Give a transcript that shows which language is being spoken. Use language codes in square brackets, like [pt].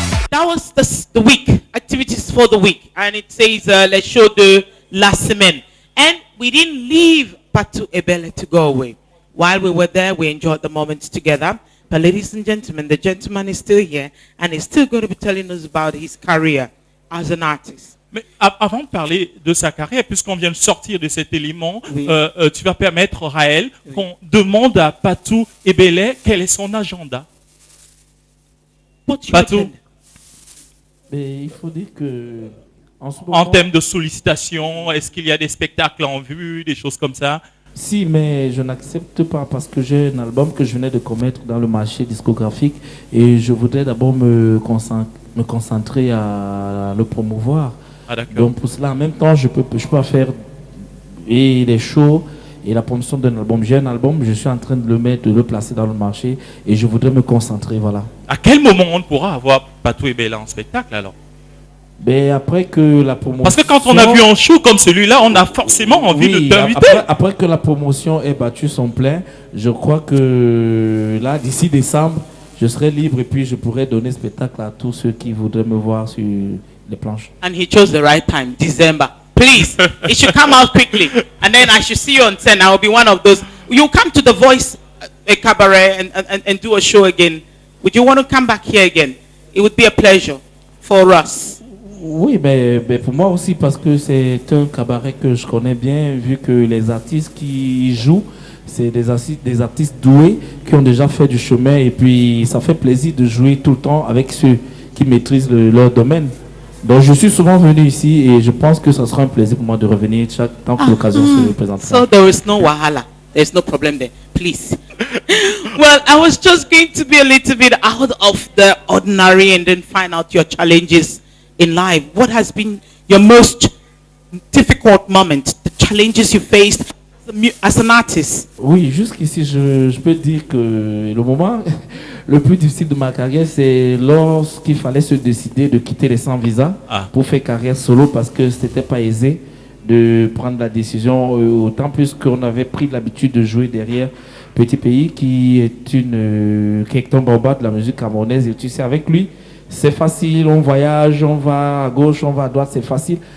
[en] That was the week, activities for the week. And it says, let's show the last semaine. And we didn't leave Patu Ebele to go away. While we were there, we enjoyed the moments together. But ladies and gentlemen, the gentleman is still here and he's still going to be telling us about his career as an artist. [fr] Mais avant de parler de sa carrière, puisqu'on vient de sortir de cet élément, Oui. tu vas permettre, Raël, qu'on demande à Patou Ebele quel est son agenda. [en] What you [fr] Patou, [en] reckon? [fr] Mais il faut dire que en ce en moment, termes de sollicitation, est-ce qu'il y a des spectacles en vue, des choses comme ça? Si, mais je n'accepte pas parce que j'ai un album que je venais de commettre dans le marché discographique et je voudrais d'abord me concentrer à le promouvoir. Ah, d'accord. Donc pour cela, en même temps, je peux faire et les shows et la promotion d'un album. J'ai un album, je suis en train de le placer dans le marché et je voudrais me concentrer, voilà. À quel moment on pourra avoir Patou et Bella en spectacle alors? Mais après que la promotion... Parce que quand on a vu un show comme celui-là, on a forcément envie de t'inviter. Après que la promotion ait battu son plein, je crois que là, d'ici décembre, je serai libre et puis je pourrai donner spectacle à tous ceux qui voudraient me voir sur les planches. [en] And he chose the right time, December. Please, it should come out quickly. And then I should see you on 10. I will be one of those. You come to The Voice a cabaret and do a show again. Would you want to come back here again? It would be a pleasure for us. [fr] Oui, mais pour moi aussi, parce que c'est un cabaret que je connais bien, vu que les artistes qui y jouent, c'est des artistes doués qui ont déjà fait du chemin et puis ça fait plaisir de jouer tout le temps avec ceux qui maîtrisent leur domaine. Donc je suis souvent venu ici et je pense que ça sera un plaisir pour moi de revenir chaque temps que l'occasion se présentera. [en] So there is no wahala. There's no problem there. Please. Well, I was just going to be a little bit out of the ordinary and then find out your challenges in life. What has been your most difficult moment? The challenges you faced as an artist? Oui, jusqu'ici, je peux dire que le moment le plus difficile de ma carrière, c'est lorsqu'il fallait se décider de quitter les sans visa pour faire carrière solo parce que c'était pas aisé de prendre la décision, autant plus qu'on avait pris l'habitude de jouer derrière Petit Pays qui est Hector Bamba de la musique camerounaise et tu sais, avec lui, c'est facile, on voyage, on va à gauche, on va à droite, c'est facile.